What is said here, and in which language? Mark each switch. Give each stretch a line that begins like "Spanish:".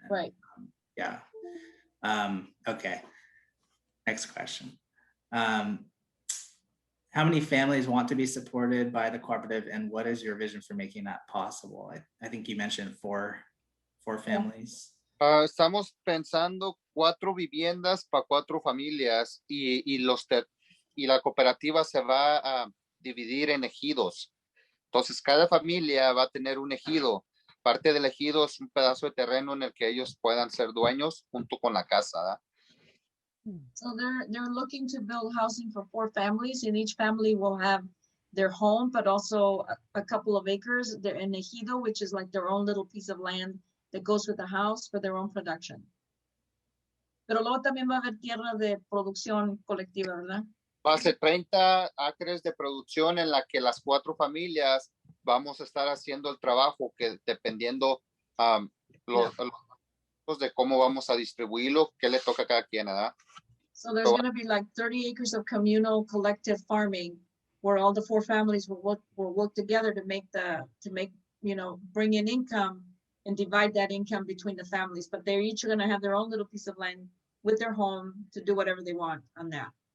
English: And, right. Yeah. Okay. Next question. How many families want to be supported by the cooperative, and what is your vision for making that possible? I think you mentioned four families.
Spanish: Estamos pensando 4 viviendas para 4 familias y la cooperativa se va a dividir en ejidos. Entonces, cada familia va a tener un ejido. Parte del ejido es un pedazo de terreno en el que ellos puedan ser dueños junto con la casa, ¿verdad?
English: So they're looking to build housing for 4 families, and each family will have their home, but also a couple of acres. They're in ejido, which is like their own little piece of land that goes with the house for their own production.
Spanish: Pero luego también va a haber tierra de producción colectiva, ¿verdad? Va a ser 30 acres de producción en la que las 4 familias vamos a estar haciendo el trabajo, que dependiendo los de cómo vamos a distribuirlo, qué le toca a cada quien, ¿verdad?
English: So there's going to be like 30 acres of communal collective farming where all the 4 families will work together to make, you know, bring in income and divide that income between the families. But they're each going to have their own little piece of land with their home to do whatever they want on that.